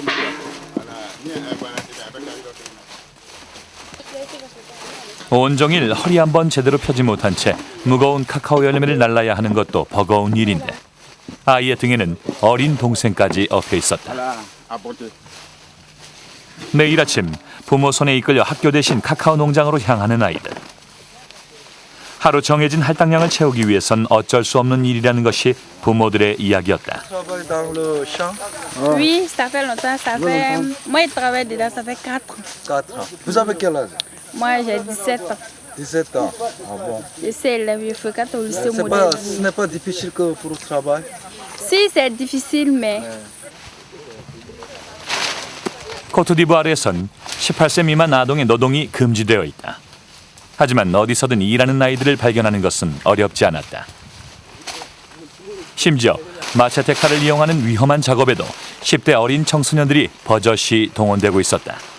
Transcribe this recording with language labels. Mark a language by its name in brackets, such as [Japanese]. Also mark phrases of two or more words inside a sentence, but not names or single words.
[Korean] 온종일 허리 한 번 제대로 펴지 못한 채 무거운 카카오 열매를 날라야 하는 것도 버거운 일인데 아이의 등에는 어린 동생까지 엎여 있었다. 매일 아침 부모 손에 이끌려 학교 대신 카카오 농장으로 향하는 아이들. 하루 정해진 할당량을 채우기 위해선 어쩔 수 없는 일이라는 것이 부모들의 이야기였다. [French] Oui, ça fait longtemps. Ça fait... Moi, je travaille dedans, ça fait 4 ans. 4 ans. Vous avez quel âge? Moi, j'ai 17 ans. 17 ans. Ah bon. Je sais élève, je fréquente au lycée modèle. Ce n'est pas difficile que pour le travail? Si, c'est difficile, mais... [Korean] 코트디부아르에선 18세 미만 아동의 노동이 금지되어 있다. 하지만 어디서든 일하는 아이들을 발견하는 것은 어렵지 않았다. 심지어 마체테 칼을 이용하는 위험한 작업에도 10대 어린 청소년들이 버젓이 동원되고 있었다.